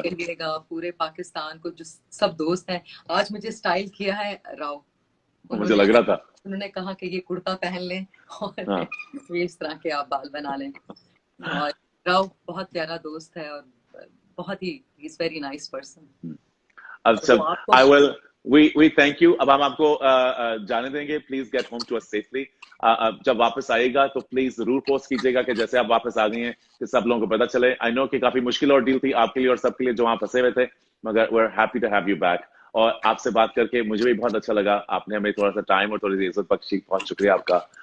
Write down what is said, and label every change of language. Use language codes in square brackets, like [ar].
[hi] कहिएगा पूरे पाकिस्तान को, जो सब दोस्त हैं. आज मुझे स्टाइल किया है राव, मुझे लग रहा था. उन्होंने कहा कि ये कुर्ता पहन लें और इस तरह के आप बाल बना लें. और राव बहुत प्यारा दोस्त है और बहुत he [en] Is very nice person. अच्छा, we thank you. [hi] अब हम आपको जाने देंगे. [en] Please get home to us safely. [hi] जब वापस आएगा तो प्लीज जरूर पोस्ट कीजिएगा कि जैसे आप वापस आ गए हैं कि सब लोगों को पता चले. [en] I know [hi] कि काफी मुश्किल और डील थी आपके लिए और सबके लिए जो वहां फंसे हुए थे, मगर [en] We are happy to have you back. [hi] और आपसे बात करके मुझे भी बहुत अच्छा लगा. आपने हमें थोड़ा सा टाइम और थोड़ी सी इज्जत बख्शी. बहुत शुक्रिया आपका.